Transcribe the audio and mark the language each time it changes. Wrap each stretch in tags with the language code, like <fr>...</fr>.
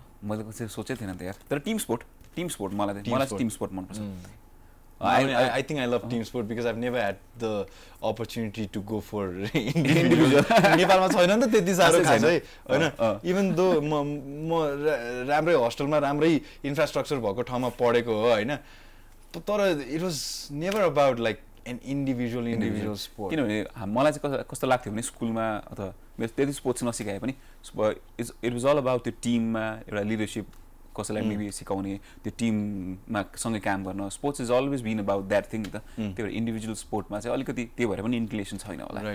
<ne>मैले कसै सोचेको थिएन त यार तर टिम स्पोर्ट मलाई चाहिँ टिम स्पोर्ट मनपर्छ</ne> <en>I think I love team sport because I've never had the opportunity to go for individual.</en> <ne>नेपालमा छैन नि त त्यति साह्रो खास है होइन</ne> <en>even though</en> <ne>म राम्रै हस्टेलमा राम्रै इन्फ्रास्ट्रक्चर भएको ठाउँमा पढेको हो होइन तर</ne> <en>it was never about like an individual sport</en> <ne>किनभने मलाई चाहिँ कस्तो लाग्थ्यो भने स्कुलमा अथवा मेरो त्यति स्पोर्ट्स नसिकाए पनि</ne> <en>it was all about</en> <ne>त्यो टिममा एउटा लिडरसिप कसैलाई मेबी सिकाउने त्यो टिममा सँगै काम गर्न</ne> <en>sports is always been about that thing</en> <ne>त त्यो भएर इन्डिभिजुअल स्पोर्टमा चाहिँ अलिकति त्यो भएर पनि इन्क्लिनेसन छैन होला</ne>